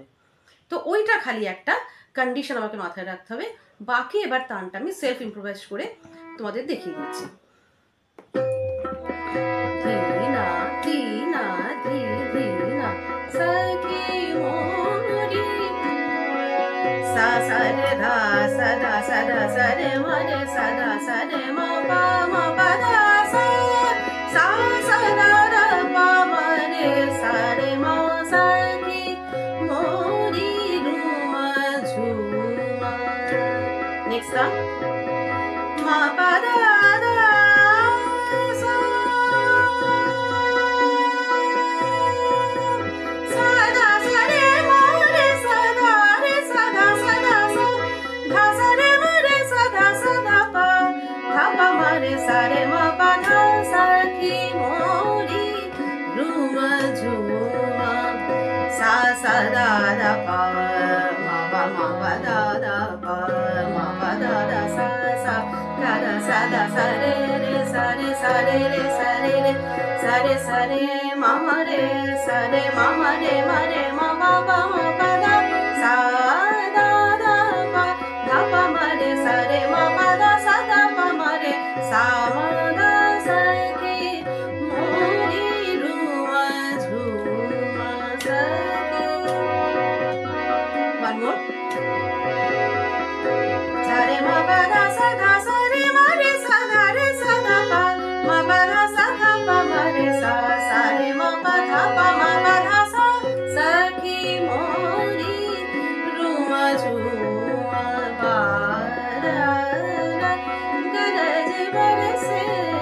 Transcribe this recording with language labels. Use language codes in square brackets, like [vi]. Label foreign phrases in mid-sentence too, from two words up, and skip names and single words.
[bn] তো ওইটা খালি একটা কন্ডিশন আমাকে মাথায় রাখতে হবে। বাকি এবার টানটা আমি সেলফ ইম্প্রোভাইজ করে তোমাদের দেখিয়ে দিচ্ছি। ধীনা ধীনা ধী ধীনা সখি মোরি sa sa re dha sa da sa re ma re sa ma pa da sa sa sa da da pa ma re sa re ma sa ki mo ri ru ma ju ma। [en] Next one ma pa da da sa sa da sa re ma re sa da re sa da sa da sa dha sa re ma re sa da pa dha pa ma re sa re ma pa dha sa ki mo ri ru ma ju ma sa sa da da pa ma pa da da pa ma pa da da sa sa da sa re re sa re sa re re sa re re sa re sa re ma re sa re ma re ma pa ma pa da sa da da pa dha pa ma re sa re ma pa da sa da pa ma re sa ma da sa ki mo ri ru ma ju ma sa ki। One more sa re ma pa da sa re ma re sa da pa ma pa da sa dha pa ma re sa re ma pa dha pa ma pa dha sa sa ki mo ri ru ma ju ma pa da da ga re je ba re se